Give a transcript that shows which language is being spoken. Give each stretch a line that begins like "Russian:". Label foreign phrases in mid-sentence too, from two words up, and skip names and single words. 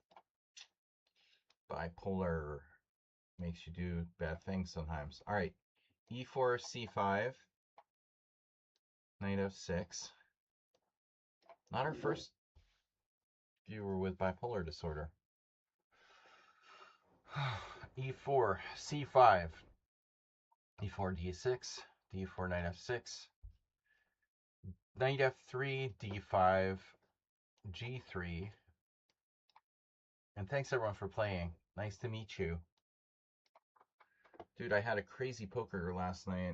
English: Bipolar makes you do bad things sometimes. All right, e4, c5, knight f6. Not our first viewer with bipolar disorder. e4, c5, e4, d6, d4, knight f6, knight f3, d5, g3. And thanks everyone for playing. Nice to meet you. Dude, I had a crazy poker last night.